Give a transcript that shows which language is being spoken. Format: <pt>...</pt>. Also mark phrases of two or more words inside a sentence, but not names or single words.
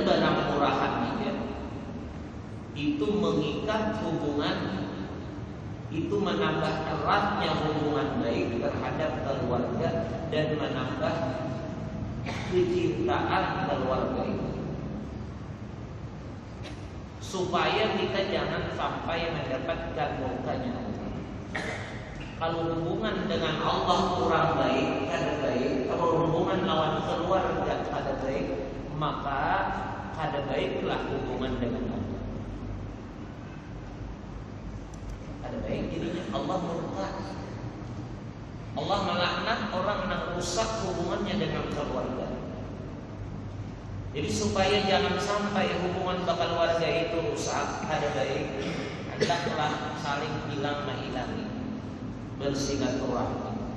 <id>barang murahan aja itu mengikat hubungan, itu menambah eratnya hubungan baik terhadap keluarga dan menambah kecintaan keluarga itu, supaya kita jangan sampai mendapatkan murkanya Allah. Kalau hubungan dengan Allah kurang baik, kada baik. Kalau hubungan lawan keluarga kada baik, maka kada baiklah hubungan dengan Allah. Kada baik, jadinya Allah murka. Allah melaknat orang yang rusak hubungannya dengan keluarga. Jadi supaya jangan sampai hubungan keluarga itu rusak, kada baik, hendaklah saling hilang mengilangi, bersilaturahmi.</id>